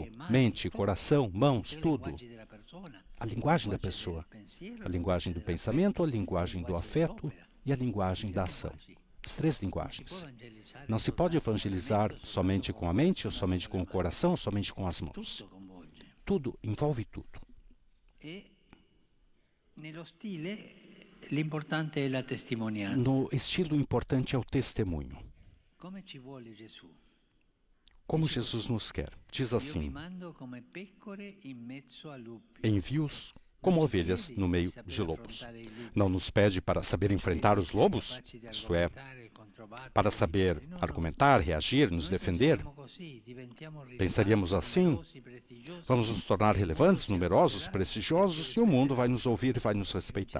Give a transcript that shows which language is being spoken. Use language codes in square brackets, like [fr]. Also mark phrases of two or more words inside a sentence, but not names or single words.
[pt] Mente, coração, mãos, tudo. A linguagem da pessoa, a linguagem do pensamento, a linguagem do afeto e a linguagem da ação. As 3 linguagens. Não se pode evangelizar somente com a mente, ou somente com o coração, ou somente com as mãos. Tudo, envolve tudo. [it] L'importante è la testimonianza. [pt] No estilo importante é o testemunho. [it] Come ci vuole Gesù? [pt] Como Jesus nos quer. Diz [it] Io vi [pt] assim: [it] mando come pecore in mezzo a lupi. [pt] envie-os como ovelhas no meio de lobos. Não nos pede para saber enfrentar os lobos, isto é, para saber argumentar, reagir, nos defender. Pensaríamos assim, vamos nos tornar relevantes, numerosos, prestigiosos, e o mundo vai nos ouvir e vai nos respeitar.